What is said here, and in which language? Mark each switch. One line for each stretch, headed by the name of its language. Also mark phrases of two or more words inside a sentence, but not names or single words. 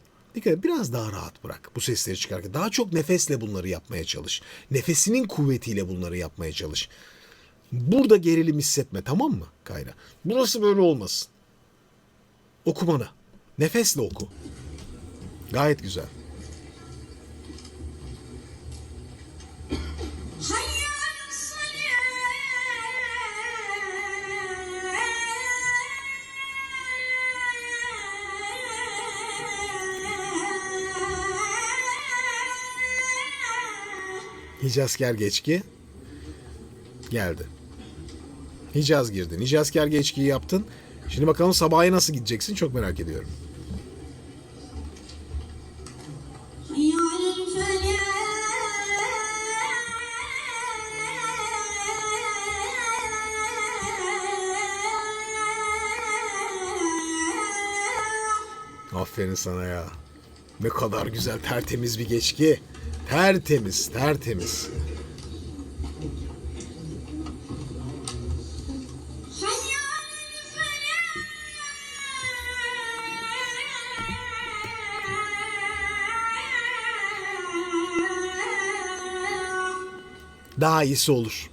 Turkish: Dikkat et, biraz daha rahat bırak bu sesleri çıkarken. Daha çok nefesle bunları yapmaya çalış. Nefesinin kuvvetiyle bunları yapmaya çalış. Burada gerilim hissetme, tamam mı Kayra? Burası böyle olmasın. Oku bana. Nefesle oku. Gayet güzel.
Arabic: حي على الصلاة
Turkish: Hicazkar geçki geldi. Hicaz girdin. Hicazkar geçkiyi yaptın. Şimdi bakalım sabaha nasıl gideceksin, çok merak ediyorum.
Arabic: حي على الفلاح
Turkish: Aferin sana ya. Ne kadar güzel, tertemiz bir geçki. Tertemiz, tertemiz.
Arabic: حي على الفلاح
Turkish: Daha iyisi olur.